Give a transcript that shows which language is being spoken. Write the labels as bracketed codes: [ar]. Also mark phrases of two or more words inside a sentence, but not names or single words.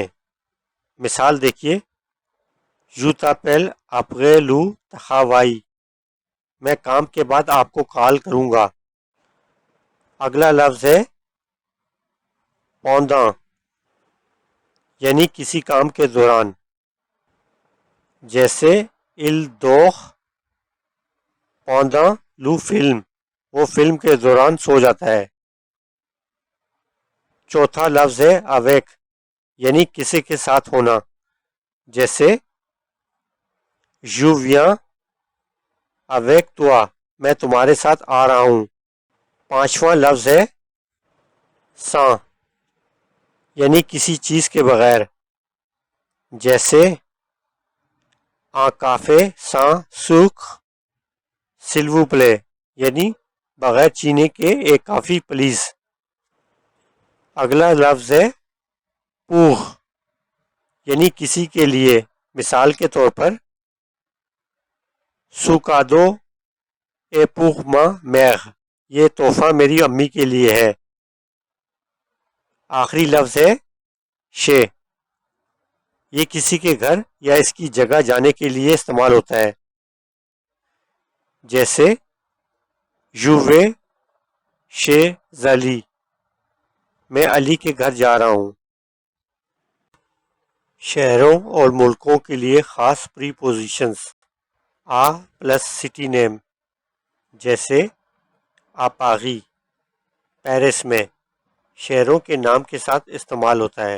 [ur] مثال دیکھیے، [fr] je t'appelle après le travail, [ur] میں کام کے بعد آپ کو کال کروں گا۔ اگلا لفظ ہے پونداں، یعنی کسی کام کے دوران، جیسے [fr] il dort pendant le film، [ur] وہ فلم کے دوران سو جاتا ہے۔ چوتھا لفظ ہے avec، یعنی کسی کے ساتھ ہونا، جیسے [fr] je viens avec toi، [ur] میں تمہارے ساتھ آ رہا ہوں۔ پانچواں لفظ ہے sans، یعنی کسی چیز کے بغیر، جیسے [fr] un café sans sucre s'il vous plaît، [ur] یعنی بغیر چینی کے ایک کافی پلیز۔ اگلا لفظ ہے pour، یعنی کسی کے لیے، مثال کے طور پر [fr] ce cadeau est pour ma mère، [ur] یہ تحفہ میری امی کے لیے ہے۔ آخری لفظ ہے chez، یہ کسی کے گھر یا اس کی جگہ جانے کے لیے استعمال ہوتا ہے، جیسے [fr] je vais chez Ali، [ur] میں علی کے گھر جا رہا ہوں۔ شہروں اور ملکوں کے لیے خاص پری پوزیشنز، آ پلس [en] city name, [ur] جیسے آپاغی، پیرس میں، شہروں کے نام کے ساتھ استعمال ہوتا ہے۔